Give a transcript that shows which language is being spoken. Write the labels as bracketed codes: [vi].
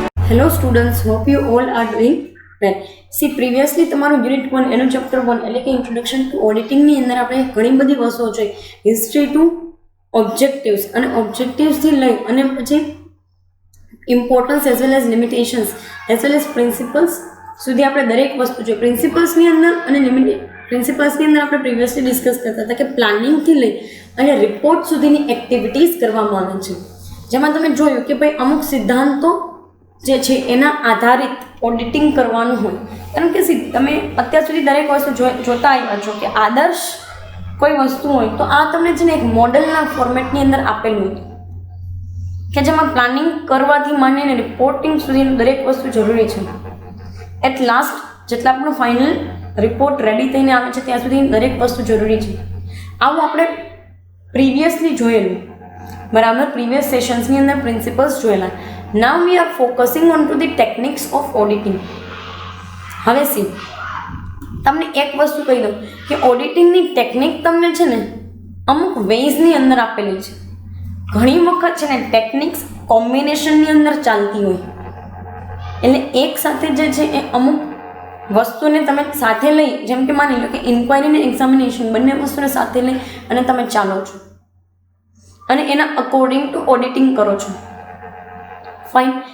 [en] Hello students, hope you all are doing well. See, previously [gu] તમારું unit 1 એનું chapter 1 એટલે કે ઇન્ટ્રોડક્શન ટુ ઓડિટિંગ ની અંદર આપણે ઘણી બધી વસ્તુઓ જોઈ. હિસ્ટ્રી ટુ ઓબ્જેક્ટિવ્સ અને ઓબ્જેક્ટિવ્સ થી લઈ અને પછી importance as well as limitations as well as principles સુધી આપણે દરેક વસ્તુ જોઈ. પ્રિન્સિપલ્સની અંદર અને પ્રિન્સિપલ્સની અંદર આપણે પ્રીવિયસલી ડિસ્કસ કરતા હતા કે પ્લાનિંગથી લઈ અને રિપોર્ટ સુધીની એક્ટિવિટીઝ કરવામાં આવે છે, જેમાં તમે જોયું કે ભાઈ અમુક સિદ્ધાંતો જે છે એના આધારિત ઓડિટિંગ કરવાનું હોય. કારણ કે તમે અત્યાર સુધી દરેક વસ્તુ જોતા આવ્યા છો કે આદર્શ કોઈ વસ્તુ હોય તો આ તમને છે ને એક મોડલના ફોર્મેટની અંદર આપેલું હતું કે જેમાં પ્લાનિંગ કરવાથી માંડીને રિપોર્ટિંગ સુધીનું દરેક વસ્તુ જરૂરી છે. એટ લાસ્ટ જેટલા આપણો ફાઇનલ રિપોર્ટ રેડી થઈને આવે છે ત્યાં સુધી દરેક વસ્તુ જરૂરી છે. આવું આપણે પ્રીવિયસલી જોયેલું, બરાબર. પ્રીવિયસ સેશન્સની અંદર પ્રિન્સિપલ્સ જોયેલા. [en] Now we are focusing on to the techniques of auditing. [gu] હવે સી તમને એક વસ્તુ કહી દઉં કે ઓડિટિંગની ટેકનિક તમને છે ને અમુક વેઝની અંદર આપેલી છે. ઘણી વખત છે ને ટેકનિક્સ કોમ્બિનેશનની અંદર ચાલતી હોય, એટલે એક સાથે જે છે એ અમુક વસ્તુને તમે સાથે લઈ, જેમ કે માની લો કે ઇન્ક્વાયરી અને એક્ઝામિનેશન બંને વસ્તુને સાથે લઈ અને તમે ચાલો છો અને એના અકોર્ડિંગ ટુ ઓડિટિંગ કરો છો. ફાઇન.